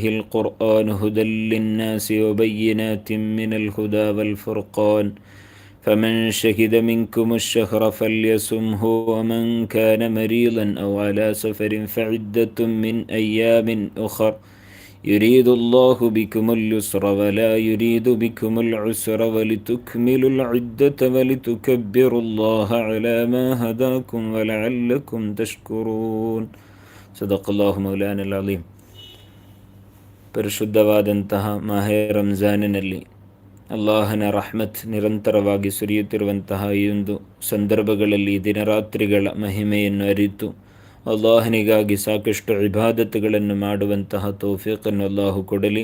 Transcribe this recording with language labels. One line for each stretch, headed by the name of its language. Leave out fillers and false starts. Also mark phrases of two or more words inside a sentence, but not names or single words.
Arabic: القرآن هدى للناس وبينات من الهدى والفرقان فمن شهد منكم الشهر فليصمه ومن كان مريضا أو على سفر فعدة من أيام أخر يريد الله بكم اليسر ولا يريد بكم العسر ولتكملوا العدة ولتكبروا الله على ما هداكم ولعلكم تشكرون صدق الله مولانا العظيم.
Kannada: ಪರಿಶುದ್ಧವಾದಂತಹ ಮಾಹೆ ರಂಜಾನಿನಲ್ಲಿ ಅಲ್ಲಾಹನ ರಹ್ಮತ್ ನಿರಂತರವಾಗಿ ಸುರಿಯುತ್ತಿರುವಂತಹ ಈ ಒಂದು ಸಂದರ್ಭಗಳಲ್ಲಿ ದಿನರಾತ್ರಿಗಳ ಮಹಿಮೆಯನ್ನು ಅರಿತು ಅಲ್ಲಾಹನಿಗಾಗಿ ಸಾಕಷ್ಟು ಇಬಾದತ್ಗಳನ್ನು ಮಾಡುವಂತಹ ತೌಫೀಕನ್ನು ಅಲ್ಲಾಹು ಕೊಡಲಿ.